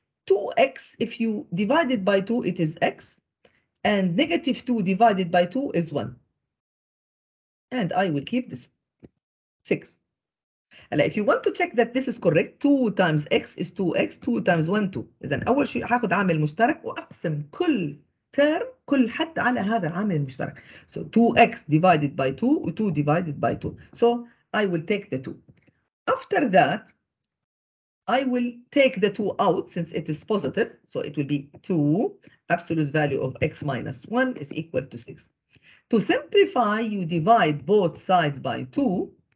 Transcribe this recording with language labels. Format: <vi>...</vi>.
<en>2x, if you divide it by 2, it is x, and negative 2 divided by 2 is 1. And I will keep this 6. If you want to check that this is correct, 2 times x is 2x, 2 times 1 2.</en> <ar>إذا أول شيء هاخد عامل مشترك وأقسم كل term كل حد على هذا العامل المشترك.</ar> <en>So 2x divided by 2 و 2 divided by 2. So I will take the 2. After that, I will take the 2 out since it is positive. So it will be 2 absolute value of x minus 1 is equal to 6. To simplify, you divide both sides by 2.</en>